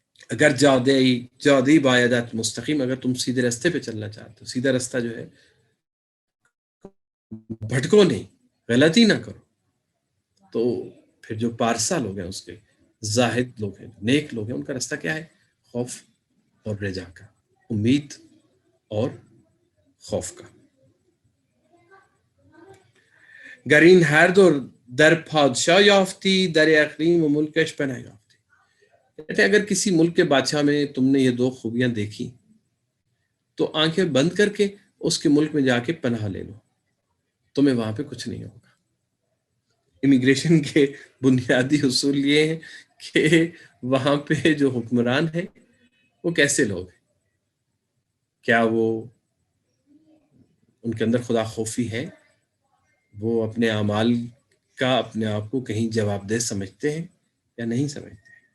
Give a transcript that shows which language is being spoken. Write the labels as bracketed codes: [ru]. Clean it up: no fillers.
[fa] اگر جادی بایدت مستقیم، [ur] اگر تم سیدھے راستے پہ چلنا چاہتے ہو، سیدھا راستہ جو ہے، بھٹکو نہیں، غلطی نہ کرو، تو پھر جو پارسا لوگ ہیں، اس کے زاہد لوگ ہیں، نیک لوگ ہیں، ان کا راستہ کیا ہے؟ خوف اور رجا کا، امید اور خوف کا. [fa] گرین ہر دور در پادشاہ یافتی، در اقلیم و ملکش پناہ یافتی. [ur] کہتے ہیں اگر کسی ملک کے بادشاہ میں تم نے یہ دو خوبیاں دیکھی تو آنکھیں بند کر کے اس کے ملک میں جا کے پناہ لے لو، تمہیں وہاں پہ کچھ نہیں ہوگا. امیگریشن کے بنیادی اصول یہ ہیں کہ وہاں پہ جو حکمران ہے وہ کیسے لوگ ہیں، کیا وہ ان کے اندر خدا خوفی ہے، وہ اپنے اعمال کا اپنے آپ کو کہیں جواب دہ سمجھتے ہیں یا نہیں سمجھتے.